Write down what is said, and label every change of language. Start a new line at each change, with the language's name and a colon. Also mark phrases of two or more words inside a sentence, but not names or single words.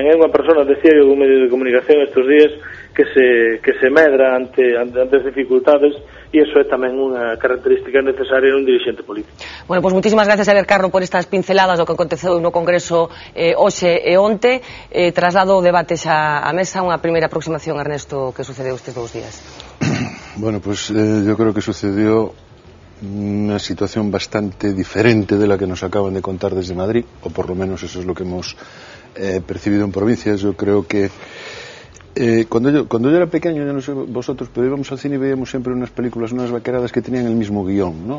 Galician: É unha persona, decía eu, un medio de comunicación estes días que se medra ante as dificultades e iso é tamén unha característica necesaria nun dirixente político. Bueno, pois moitísimas gracias, Javier Carro, por estas pinceladas do que aconteceu no Congreso hoxe e onte. Traslado o debate xa á mesa, unha primeira aproximación, Ernesto, que sucedeu estes 2 días.
Spanish: Bueno, pues yo creo que sucedió una situación bastante diferente de la que nos acaban de contar desde Madrid, o por lo menos eso es lo que hemos percibido en provincias. Yo creo que cuando yo era pequeño, ya no sé vosotros, pero íbamos al cine y veíamos siempre unas películas, unas vaqueradas que tenían el mismo guión, ¿no?